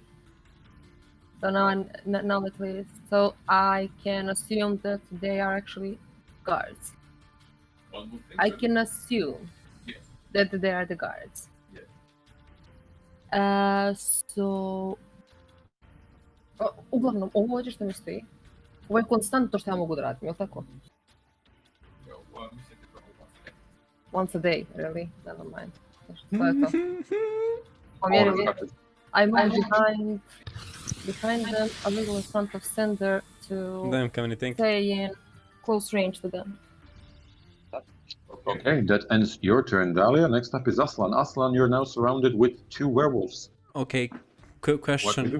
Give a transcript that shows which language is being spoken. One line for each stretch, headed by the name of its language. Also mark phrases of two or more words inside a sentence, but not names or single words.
English: So now at least, so I can assume that they are actually guards. One would think I so. can assume Yes. that they are the guards. Yes. So...
Bosnian: Uglavnom, ovo ovdje što mi stoji, ovo je konstantno što ja mogu da radim, je li tako?
English: Well, one second, one. Once a day, really? Never mind.
Bosnian: To je to. Pomjerim je.
English: I move behind them, a little in front of Sender to Damn, can anything. stay in close range to them. Okay, that ends your turn, Dahlia. Next up is Aslan. Aslan, you're now surrounded with two werewolves. Okay, quick question.